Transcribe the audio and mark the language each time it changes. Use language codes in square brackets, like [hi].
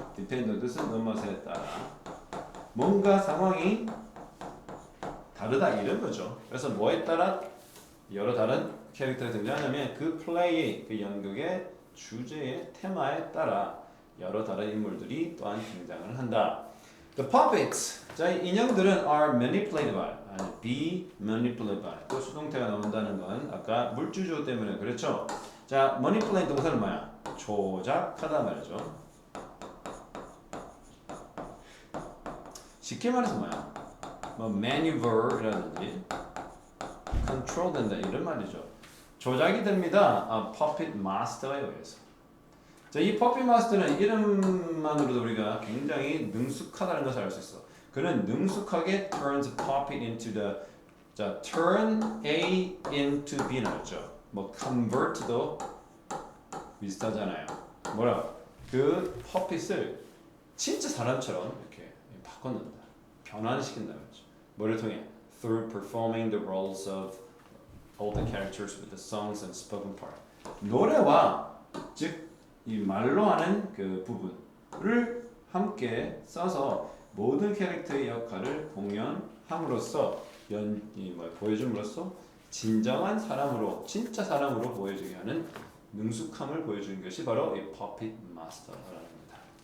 [ko] depend 뜻은 뭐뭐에 따라 뭔가 상황이 다르다 이런 거죠. 그래서 뭐에 따라 여러 다른 캐릭터가 등장하냐면 그 플레이, 그 연극의 주제의 테마에 따라 여러 다른 인물들이 또한 등장을 한다. [en] The puppets, [ko] 자, 이 인형들은 [en] are manipulated by, [ko] 아니 [en] be manipulated by. [ko] 또 수동태가 나온다는 건 아까 물주조 때문에 그렇죠. 자, manipulate 동사는 뭐야? 조작하다 말이죠. 쉽게 말해서 뭐야? 뭐 maneuver라든지 control 된다 이런 말이죠. 조작이 됩니다. puppet master에 의해서. 자, 이 puppet master는 이름만으로도 우리가 굉장히 능숙하다는 것을 알 수 있어. 그는 능숙하게 [en] turns puppet into the 자, turn A into B [ko] 나왔죠. 뭐 convert도 비슷하잖아요. 뭐라? 그 puppet을 진짜 사람처럼 이렇게 바꿔놓는다. 변환시킨다 그랬죠. 뭐를 통해? [en] Through performing the roles of all the characters with the songs and spoken part. [ko] 노래와 즉 이 말로 하는 그 부분을 함께 써서 모든 캐릭터의 역할을 공연함으로써 보여줌으로써 진정한 사람으로 진짜 사람으로 보여주게 하는 능숙함을 보여주는 것이 바로 이 puppet master라는 겁니다.